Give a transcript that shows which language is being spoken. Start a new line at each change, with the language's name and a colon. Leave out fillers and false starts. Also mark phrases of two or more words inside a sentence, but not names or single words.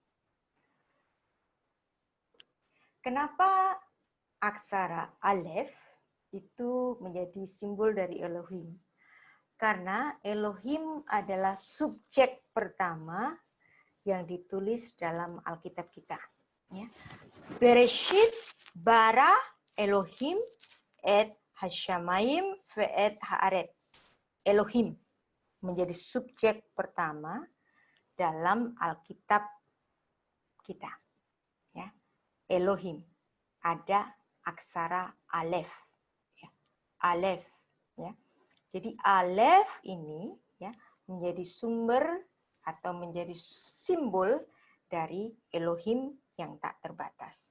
Indonesian: Kenapa aksara Alef itu menjadi simbol dari Elohim? Karena Elohim adalah subjek pertama yang ditulis dalam Alkitab kita. Ya.
Hebrew: בראשית ברא אלהים את השמים ואת הארץ.
Indonesian: Elohim menjadi subjek pertama dalam Alkitab kita. Ya. Elohim. Ada aksara Alef. Ya. Alef. Ya. Jadi Alef ini ya, menjadi sumber atau menjadi simbol dari Elohim yang tak terbatas.